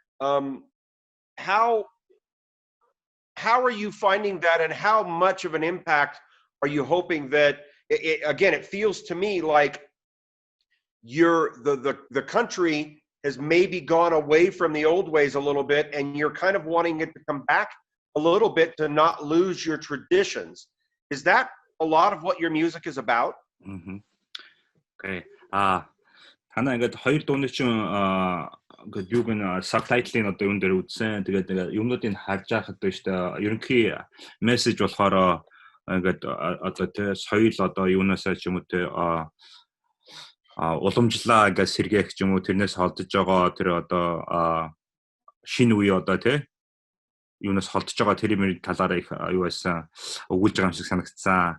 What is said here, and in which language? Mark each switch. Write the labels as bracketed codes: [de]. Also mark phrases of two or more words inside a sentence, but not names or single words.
[en] How are you finding that, and how much of an impact are you hoping that it feels to me like the country has maybe gone away from the old ways a little bit, and you're kind of wanting it to come back a little bit to not lose your traditions. Is that a lot of what your music is about? [mn] Mm-hmm. Okay. Танаа ингээд хоёр дууны чинь ингээд юуг нь subtitle-ийн одоо юун дээр үзсэн. Тэгээд юмнуудыг харж байхад байна шүү дээ. Ерөнхий мессеж болохоор ингээд одоо тэ соёл одоо юунаасаа ч юм уу тэ уламжлаа ингээд сэргээх ч юм уу, тэрнээс холдож байгаа тэр одоо шинэ үе одоо тэ юунаас холдож байгаа тэр талаараа их юу байсан өгүүлж байгаа юм шиг санагдсан.